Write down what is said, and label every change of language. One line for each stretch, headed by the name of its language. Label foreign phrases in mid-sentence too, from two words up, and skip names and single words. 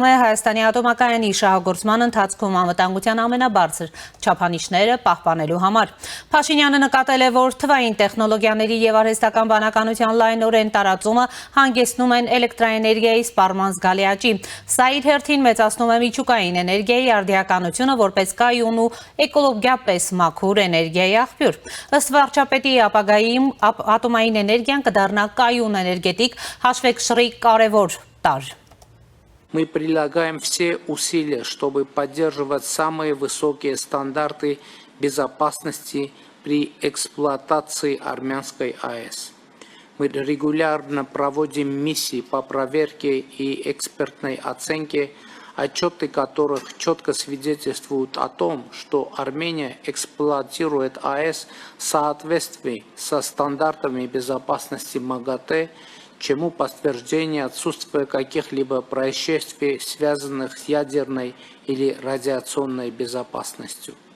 Armenian: է Հայաստանի ատոմակայանի շահագործման ընթացքում անվտանգության ամենաբարձր չափանիշները պահպանելու համար։ Փաշինյանը նկատել է, որ թվային տեխնոլոգիաների եւ արհեստական բանականության լայնորեն տարածումը հանգեցնում են էլեկտրաէներգիայի սպառման զգալի աճի։ Սա իր հերթին մեծացնում է միջուկային էներգիայի արդիականությունը որպես կայուն ու էկոլոգիապես մաքուր էներգիայի աղբյուր։ Ըստ վարչապետի ապագայում ատոմային էներգիան կդառնա կայուն էներգետիկ հաշվեկշռի կարևոր տարր։
Russian: Мы прилагаем все усилия, чтобы поддерживать самые высокие стандарты безопасности при эксплуатации армянской АЭС. Мы регулярно проводим миссии по проверке и экспертной оценке, отчеты которых четко свидетельствуют о том, что Армения эксплуатирует АЭС в соответствии со стандартами безопасности МАГАТЭ, чему подтверждение отсутствия каких-либо происшествий, связанных с ядерной или радиационной безопасностью.